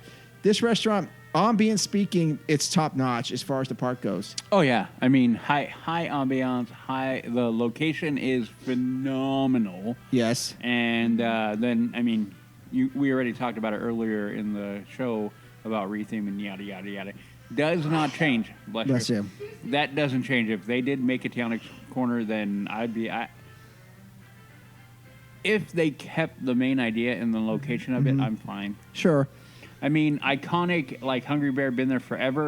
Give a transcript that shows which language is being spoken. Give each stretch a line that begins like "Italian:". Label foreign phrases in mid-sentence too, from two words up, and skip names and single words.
English: This restaurant, ambient speaking, it's top notch as far as the park goes. Oh yeah, I mean high ambiance, the location is phenomenal, Yes. and then I mean we already talked about it earlier in the show about retheming yada yada yada. Does not change. Bless you. That doesn't change. If they did make a Tiana corner, then if they kept the main idea and the location of it, I'm fine. Sure. I mean, iconic, like Hungry Bear, been there forever.